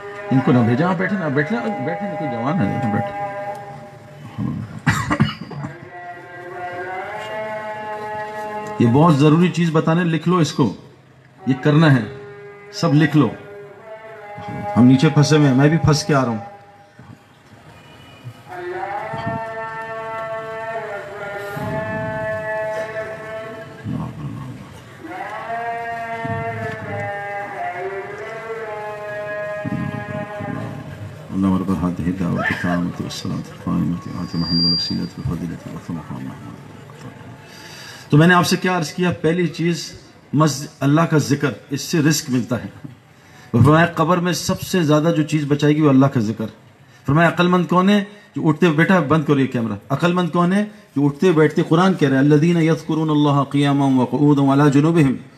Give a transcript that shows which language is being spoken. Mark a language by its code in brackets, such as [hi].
[ur] ان کو نہ بھیجا، بیٹھے نا کوئی جوان ہے بیٹھے. یہ بہت ضروری چیز بتانے، لکھ لو اس کو، یہ کرنا ہے، سب لکھ لو. ہم نیچے پھنسے ہوئے ہیں، میں بھی پھنس کے آ رہا ہوں. [ar] اللهم رب هذه الدعوة التامة والصلاة القائمة آت محمد الوسيلة والفضيلة والمقام محمود. [ur] تو میں نے آپ سے کیا عرض کیا؟ پہلی چیز اللہ کا ذکر، اس سے رزق ملتا ہے. فرمایا قبر میں سب سے زیادہ جو چیز بچائے گی وہ اللہ کا ذکر. فرمایا عقل مند کون ہے؟ جو اٹھتے بیٹھا، بند کرو یہ کیمرہ. عقل مند کون ہے؟ جو اٹھتے بیٹھتے، قرآن کہہ رہا ہے [ar] الذین یذکرون اللہ قیاما وقعودا وعلی جنوبہم.